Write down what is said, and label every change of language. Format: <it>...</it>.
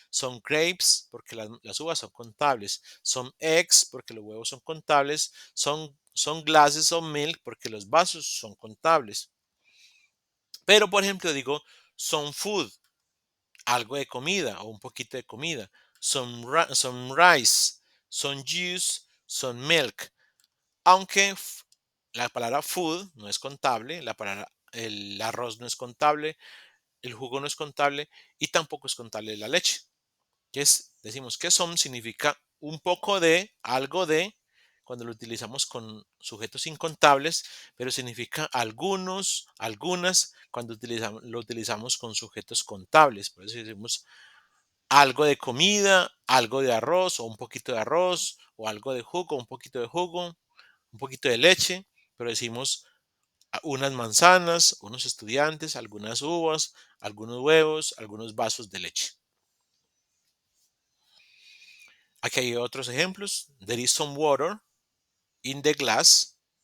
<en>Some grapes</en> <es>porque las uvas son contables.</es> <en>Some eggs</en> <es>porque los huevos son contables.</es> <en>Some glasses of milk</en> <es>porque los vasos son contables. Pero por ejemplo digo</es> <en>some food,</en> <es>algo de comida o un poquito de comida.</es> <en>Some rice, some juice, some milk.</en> <es>Aunque la palabra food no es contable, el arroz no es contable, el jugo no es contable y tampoco es contable la leche. Decimos que some significa un poco de, algo de, cuando lo utilizamos con sujetos incontables, pero significa algunos, algunas, cuando lo utilizamos con sujetos contables. Por eso decimos algo de comida, algo de arroz o un poquito de arroz, o algo de jugo, un poquito de jugo, un poquito de leche, pero decimos unas manzanas, unos estudiantes, algunas uvas, algunos huevos, algunos vasos de leche. Aquí hay otros ejemplos.</es> <en>There is some water in the glass.</en>